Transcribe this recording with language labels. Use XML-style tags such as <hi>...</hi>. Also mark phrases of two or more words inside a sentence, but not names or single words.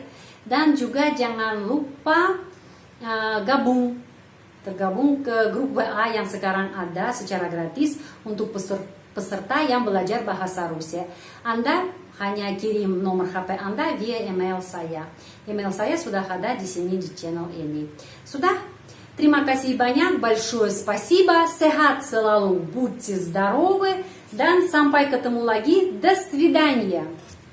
<id>Dan juga jangan lupa tergabung ke grup WA yang sekarang ada secara gratis untuk peserta yang belajar bahasa Rusia. Anda hanya kirim nomor HP Anda via email saya. Email saya sudah ada di sini di channel ini. Sudah, terima kasih banyak,</id> <ru>большое спасибо,</ru> <id>sehat selalu,</id> <ru>будьте здоровы,</ru> <id>dan sampai ketemu lagi,</id> <ru>до свидания.</ru>